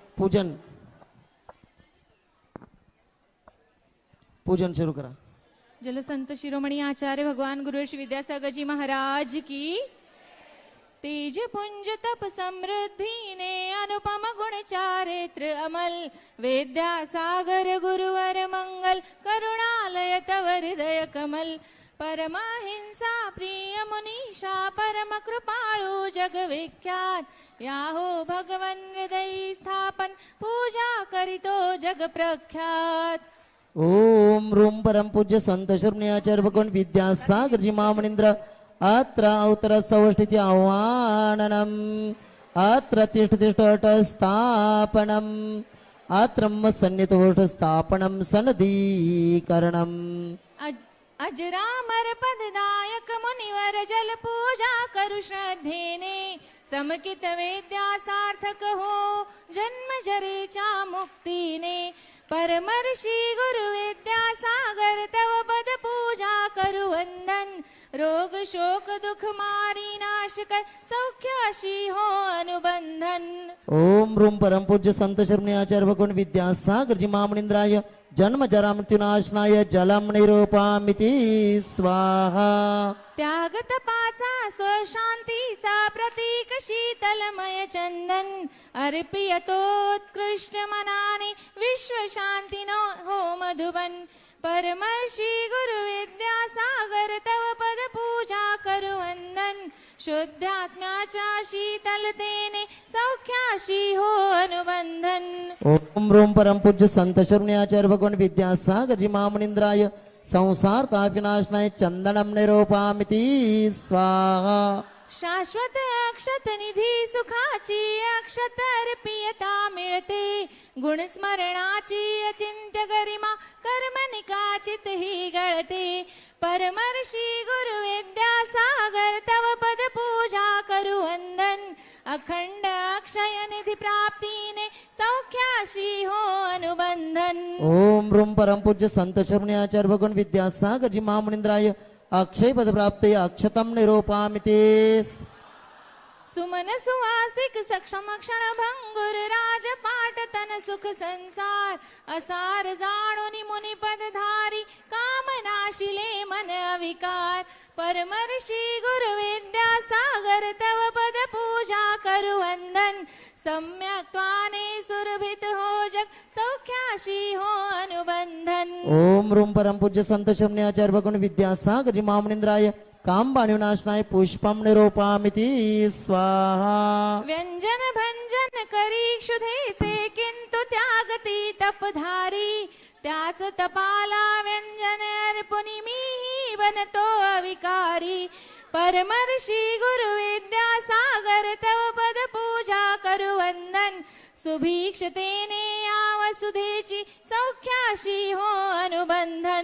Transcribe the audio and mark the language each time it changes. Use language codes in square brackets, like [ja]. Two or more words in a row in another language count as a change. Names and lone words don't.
[mr] पूजन शुरू करा। [hi] जल संत शिरोमणी आचार्य भगवान गुरु श्री विद्यासागर जी महाराज की। [mr] तेज पुंज तप समृद्धि ने अनुपम गुण चारित्र अमल, विद्यासागर गुरुवर मंगल, करुणालय तव हृदय कमल। परमहिंसा प्रिय मुनीषा परम कृपाळु जग विख्यात, याहो भगवन हृदय स्थापन, पूजा करितो जग प्रख्यात। [sa] ओम रूम परम पूज्य संत शिरोमणी आचार्य भगवान विद्यासागर जी महामनिंद्र अत्र अवतर सौष्ठिति आह्वाननम्, अत्र तिष्ठ तिष्ठ स्थापनम्, अत्र सन्निहित स्थापनम् सनदीकरणम्। [mr] अजरामर पददायक मुनिवर जल पूजा करु श्रद्धेने, समकित वेद्या सार्थक हो जन्म जरेच्या मुक्तीने। परमर्षी गुरु विद्यासागर तव पद पूजा करु वंदन, रोग शोक दुख मारी नाश कर, सौख्याशी हो अनुबंधन। [sa] ओम रूम परम पूज्य संत शिरोमणी आचार्य भगवान विद्यासागर जी महामनिंद्राय जन्म जरा मृत्युनाशनाय जलम निरूपामिति स्वाहा। [mr] त्याग तपाचा स्वशांतीचा प्रतीक शीतलमय चंदन, अर्पियतोत्कृष्ट मनाने विश्व शांती नो हो मधुबन। परमर्षी गुरु विद्यासागर तव पद पूजा करु वंदन, शुद्धात्म्याच्या शीतलतेने सौख्याशी हो अनुबंधन। [sa] ओम रूम परम पूज्य संत शिरोमणी आचार्य भगवान विद्यासागर जी महामनिंद्राय संसार तापविनाशनाय चंदनम निरूपामिति स्वाहा। [mr] शाश्वत अक्षत निधी सुखाची अक्षत अर्पियता मिळते, गुण स्मरणाची अचिंत्य गरिमा कर्मनिकाचित ही गळते। परमर्षी गुरु विद्यासागर तव पद पूजा करु वंदन, अखंड अक्षय निधी प्राप्तीने सौख्याशी हो अनुबंधन। [sa] ओम रूम परम पूज्य संत शिरोमणी आचार्य भगवान विद्यासागर जी महामनिंद्राय अक्षय पद प्राप्ते अक्षतम निरूपामिति। [mr] सुमन सुवासिक सक्षम क्षण भंगुर राजपाट तन सुख संसार, असार जाणोनी मुनि पदधारी कामनाशिले मन अविकार। परमर्षी गुरु विद्यासागर तव पद पूजा करु वंदन, सम्यक्त्वाने सुरभित हो जग सौख्याशी हो अनुबंधन। [sa] ओम रूम परम पूज्य संत शिरोमणी आचार्य भगवान विद्यासागर जी महामनिंद्राय काम विनाशनाय पुष्पम निरूपामिति स्वाहा। [mr] व्यंजन भंजन करी क्षुधेचे किंतु त्यागती तपधारी, त्याच तपाला व्यंजन अर्पुनी मीही बनतो अविकारी। परमर्षी गुरु विद्यासागर तव पद पूजा करु वंदन, सुभीक्षतेने या वसुधेची सौख्याशी हो अनुबंधन।